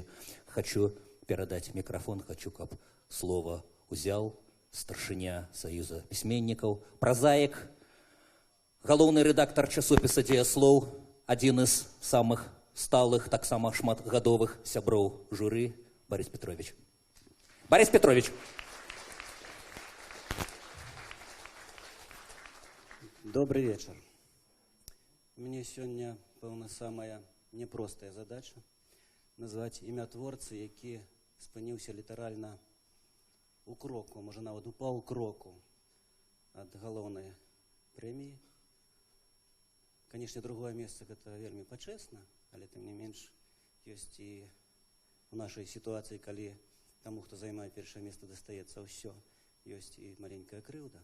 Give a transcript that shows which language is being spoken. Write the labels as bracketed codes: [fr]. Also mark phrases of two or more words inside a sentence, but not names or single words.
[be] Хочу перадаць мікрафон, хочу, каб слово узял старшыня Саюза пісьменнікаў, празаік, галоўны рэдактар часопіса «Дзеяслоў», адзін з самых сталых, таксама шматгадовых сяброў журы, Борис Петрович. Борис Петрович. [ru] Добрый вечер. Мне сегодня, [be] пэўна, самая непростая задача назваць імя творцы, які спыніўся літаральна у кроку, можа нават у паўкроку ад галоўнай прэміі. Канешне, другое месца гэта вельмі пачэсна, але тым не менш ёсць і у нашай сітуацыі, калі таму, хто займае першае месца, дастаецца ўсё, ёсць і маленькая крыўда.